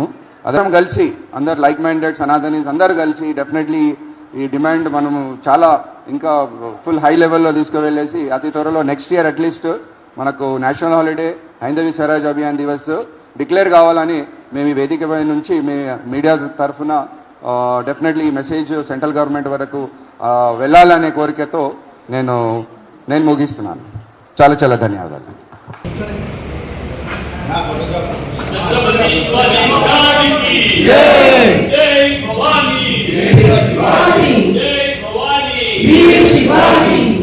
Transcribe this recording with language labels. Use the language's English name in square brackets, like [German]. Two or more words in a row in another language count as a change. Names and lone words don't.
[Telugu] అందరం కలిసి, అందరు [English] like minded [Telugu] సనాతనీస్ అందరు కలిసి డెఫినెట్లీ ఈ డిమాండ్ మనము చాలా ఇంకా [English] full high level lo [Telugu] తీసుకువెళ్ళేసి అతి త్వరలో [English] next year atleast [Telugu] మనకు [English] national holiday [Telugu] హైందవీ స్వరాజ్ అభియాన్ దివస్ డిక్లేర్ కావాలని మేము ఈ వేదిక నుంచి మీడియా తరఫున డెఫినెట్లీ ఈ మెసేజ్ [English] central government [Telugu] వరకు వెళ్ళాలనే కోరికతో నేను ముగిస్తున్నాను. చాలా చాలా ధన్యవాదాలు. [Hindi] छत्रपति शिवाजी महाराज की जय। जय भवानी, जय शिवाजी, जय भवानी, वीर शिवाजी.